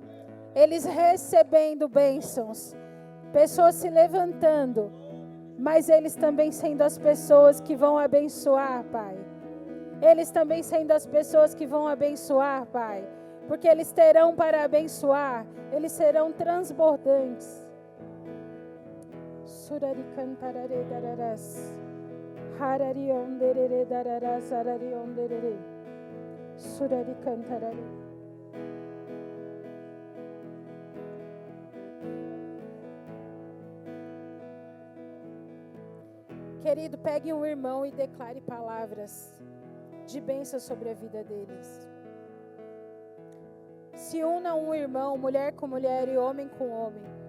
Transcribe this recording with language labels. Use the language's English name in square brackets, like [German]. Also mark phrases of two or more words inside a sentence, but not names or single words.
[Portuguese] Eles recebendo bênçãos. Pessoas se levantando. Mas eles também sendo as pessoas que vão abençoar, Pai. Eles também sendo as pessoas que vão abençoar, Pai. Porque eles terão para abençoar. Eles serão transbordantes. Surari cantarare dararas. Harari onderere dararas. Harari onderere. Surari cantarare. Querido, pegue um irmão e declare palavras de bênção sobre a vida deles. Se una um irmão, mulher com mulher e homem com homem.